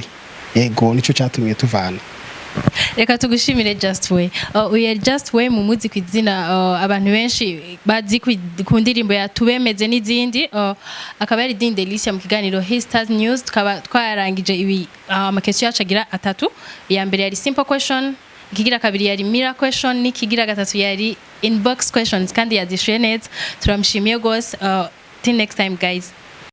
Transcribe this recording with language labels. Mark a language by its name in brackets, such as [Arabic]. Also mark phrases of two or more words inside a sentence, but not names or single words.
[Rundi] Ego nico cyatumye tuvana. Reka tugushimire Justway. Uye Justway mu muzi kwizina abantu benshi bazi ku ndirimbo ya tubemeze n'izindi akaba ari Ding Delicia mu kiganiro Stars News tukaba twarangije ibi amakesyo yacagira atatu. Ya mbere yari [English] simple question, [Rundi] ikigira kabiri yari [English] mirror question, [Rundi] n'ikigira gatatu yari [English] inbox questions [Rundi] kandi yazishuye neza. Turamshimiye gose. [English] Till next time guys.